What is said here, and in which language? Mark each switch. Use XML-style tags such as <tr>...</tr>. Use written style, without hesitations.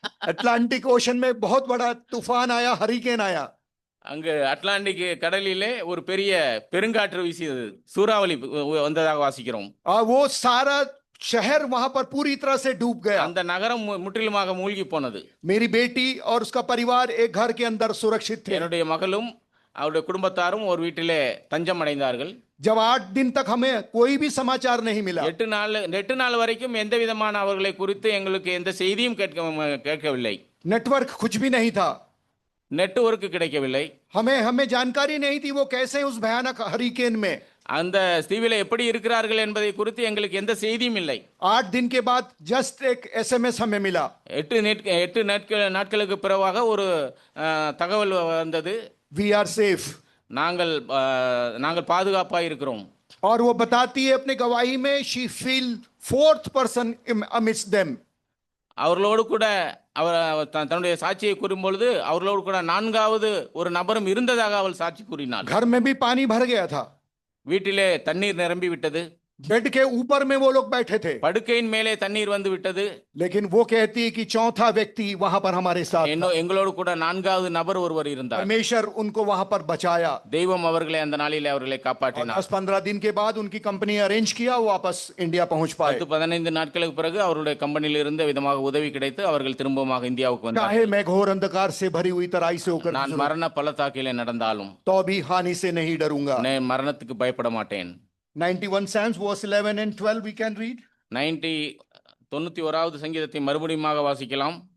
<hi>Atlantic ocean में बहुत बड़ा तूफान आया, हरिकेन आया।</hi> <ta>அங்கு அட்லாண்டிக் கடலிலே ஒரு பெரிய பெருங்காற்று வீசியது, சூறாவளி வந்ததாக வாசிக்கிறோம்.</ta> <hi>वो सारा शहर वहां पर पूरी तरह से डूब गया।</hi> <ta>அந்த நகரம் முற்றிலுமாக மூழ்கி போனது.</ta> <hi>मेरी बेटी और उसका परिवार एक घर के अंदर सुरक्षित थे।</hi> <ta>என்னுடைய மகளும் அவருடைய குடும்பத்தாரும் ஒரு வீட்டிலே தஞ்சம் அடைந்தார்கள்.</ta> <hi>जब 8 दिन तक हमें कोई भी समाचार नहीं मिला,</hi> <ta>8 நாள் வரைக்கும் எந்த விதமான அவர்களை குறித்து எங்களுக்கு எந்த செய்தியும் கேட்கவில்லை.</ta> <hi>नेटवर्क कुछ भी नहीं था,</hi> <ta>நெட்வொர்க் கிடைக்கவில்லை.</ta> <hi>हमें जानकारी नहीं थी वो कैसे उस भयानक हरिकेन में।</hi> <ta>அந்த தீவிலே எப்படி இருக்கிறார்கள் என்பதை குறித்து எங்களுக்கு எந்த செய்தியும் இல்லை.</ta> <hi>8 दिन के बाद जस्ट एक SMS हमें मिला।</hi> <ta>8 நாட்களுக்கு பிறகாக ஒரு தகவல் வந்தது,</ta> <en>We are safe।</en> <ta>நாங்கள் பாதுகாப்பாக இருக்கிறோம்.</ta> <hi>और वो बताती है अपने गवाही में,</hi> <en>she feel 4th person amidst them।</en> <ta>அவர்களோடு கூட அவர் தன்னுடைய சாட்சியை கூறும்பொழுது அவர்களோடு கூட 4வது ஒரு நபரும் இருந்ததாக அவள் சாட்சி கூறினாள்.</ta> <hi>घर में भी पानी भर गया था,</hi> <ta>வீட்டிலே தண்ணீர் நிரம்பி விட்டது,</ta> <hi>बेड के ऊपर में वो लोग बैठे थे,</hi> <ta>படுக்கையின் மேலே தண்ணீர் வந்து விட்டது.</ta> <hi>लेकिन वो कहती है कि चौथा व्यक्ति वहां पर हमारे साथ था।</hi> <ta>எங்களோடு கூட 4வது நபர் ஒருவர் இருந்தார்.</ta> <hi>परमेश्वर उनको वहां पर बचाया।</hi> <ta>தெய்வம் அவர்களை அந்த நாளிலே அவர்களை காப்பாற்றினார்.</ta> <hi>10-15 दिन के बाद उनकी कंपनी अरेंज किया, वो वापस इंडिया पहुंच पाए।</hi> <ta>10-15 நாட்களுக்கு பிறகு அவருடைய கம்பெனியில் இருந்து விதமாக உதவி கிடைத்து அவர்கள் திரும்பமாக இந்தியாவுக்கு வந்தார்கள்.</ta> <hi>चाहे मैं घोर अंधकार से भरी हुई तराई से होकर</hi> <ta>நான் மரண பள்ளத்தாக்கிலே நடந்தாலும்</ta> <hi>तो भी हानि से नहीं डरूंगा।</hi> <ta>நான் மரணத்துக்கு பயப்பட மாட்டேன்.</ta> <en>91 Psalms verse 11 and 12 we can read।</en> <ta>91வது சங்கீதத்தை மறுபடியுமாக வாசிக்கலாம்.</ta>